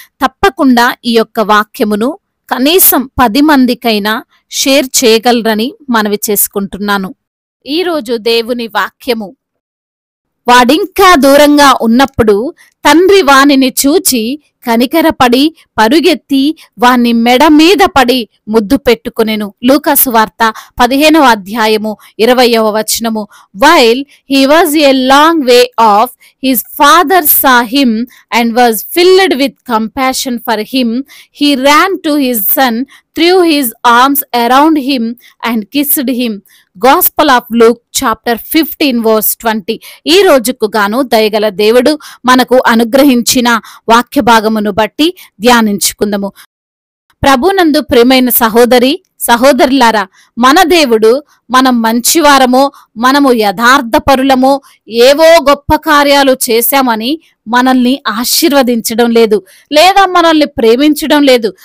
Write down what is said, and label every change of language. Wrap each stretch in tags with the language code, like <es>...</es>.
<te>తప్పకుండా ఈ యొక్క వాక్యమును కనీసం 10 మందికైనా షేర్ చేయగలరని మనవి చేసుకుంటున్నాను. ఈరోజు దేవుని వాక్యము, వాడింకా దూరంగా ఉన్నప్పుడు తండ్రి వానిని చూచి కనికరపడి పరుగెత్తి వాని మెడ మీద పడి ముద్దు పెట్టుకొనెను. లూకాసు వార్త 15వ అధ్యాయము 20వ వచనము.</te> <en>While he was a long way off, his father saw him and was filled with compassion for him. He ran to his son, threw his arms around him and kissed him. Gospel of Luke chapter 15 verse 20.</en> <te>ఈ రోజుకు గాను దయగల దేవుడు మనకు అనుగ్రహించిన వాక్య భాగమును బట్టి ధ్యానించుకుందాము. ప్రభునందు ప్రియమైన సహోదరి సహోదరులారా, మన దేవుడు మనం మంచివారమో, మనము యథార్థపరులమో, ఏవో గొప్ప కార్యాలు చేశామని మనల్ని ఆశీర్వదించడం లేదు, లేదా మనల్ని ప్రేమించడం లేదు.</te>